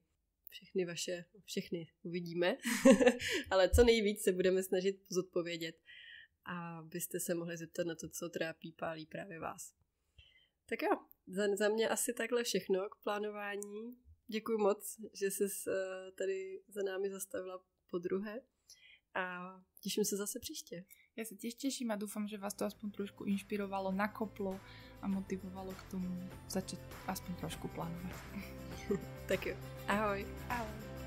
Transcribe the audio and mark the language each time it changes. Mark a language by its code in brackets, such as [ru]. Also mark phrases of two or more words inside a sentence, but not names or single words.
[cs] Všechny uvidíme, ale co nejvíc se budeme snažit zodpovědět, abyste se mohli zeptat na to, co trápí, pálí právě vás. Tak jo, za mě asi takhle všechno k plánování. Děkuji moc, že jsi tady za námi zastavila podruhé a těším se zase příště. [sk] Ja sa tiež teším a dúfam, že vás to aspoň trošku inšpirovalo, nakoplo a motivovalo k tomu začať aspoň trošku plánovať. [cs] Tak jo, ahoj. Ahoj.